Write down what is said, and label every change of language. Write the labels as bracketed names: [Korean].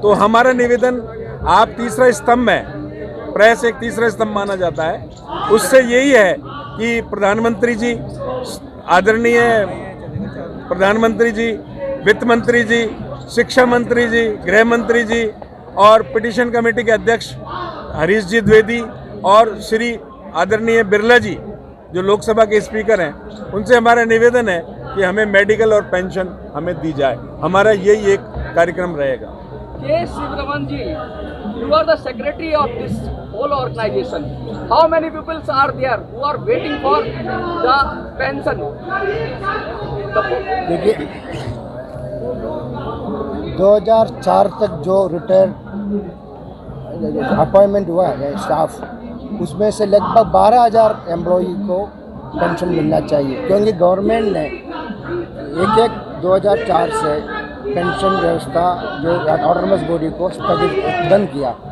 [Hindi] तो हमारा निवेदन, आप तीसरा स्तंभ है, प्रेस एक तीसरा स्तंभ माना जाता है, उससे यही है कि प्रधानमंत्री जी, आदरणीय प्रधानमंत्री जी, वित्त मंत्री जी, शिक्षा मंत्री जी, गृह मंत्री जी और पिटीशन कमेटी के अध्यक्ष हरीश जी द्विवेदी और श्री आदरणीय बिरला जी जो लोकसभा के स्पीकर हैं, उनसे हमारा निवेदन है कि हमें मेडिकल और पेंशन हमें दी जाए। हमारा यही एक कार्यक्रम रहेगा। [English] K. Sivaraman ji, you are the secretary of this whole organization. How many people are there who are waiting for the pension? [Hindi] देखिए, 2004 तक जो रिटायर्ड अपॉइंटमेंट हुआ है स्टाफ, उसमें से लगभग 12,000 एम्प्लॉई को पेंशन मिलना चाहिए, क्योंकि गवर्नमेंट ने एक 2004 से पेंशन व्यवस्था जो ऑटोनमस बॉडी को स्थगित बंद किया।